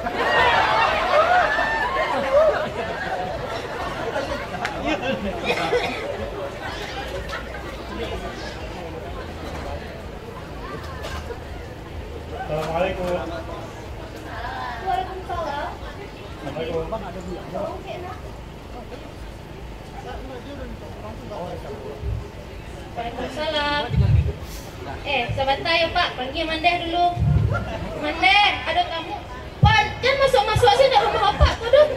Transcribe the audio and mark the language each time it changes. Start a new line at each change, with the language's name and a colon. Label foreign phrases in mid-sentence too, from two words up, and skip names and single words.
Indonesian: Assalamualaikum. Waalaikumsalam. Assalamualaikum. Waalaikumsalam. Sebentar ya Pak, panggil Mandeh dulu. Mandeh, ada tamu. Pan, kan masuk-masuk aja dah rumah Bapak tuh dong.